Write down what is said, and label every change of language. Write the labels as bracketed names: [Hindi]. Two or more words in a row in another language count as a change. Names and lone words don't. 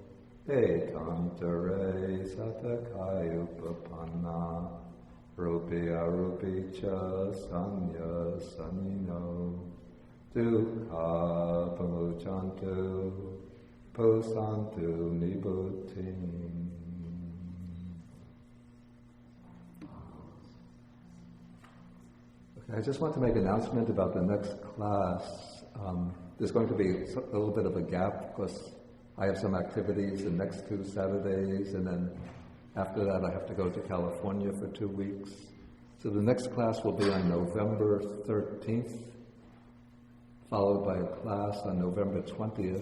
[Pali] etantare satakayupapanna rupi arupi cha sanya sanino dukkha pamuchantu posantu nibbuttim. [English] I just want to make an announcement about the next class. There's going to be a little bit of a gap because I have some activities the next 2 Saturdays, and then after that I have to go to California for 2 weeks. So the next class will be on November 13th, followed by a class on November 20th.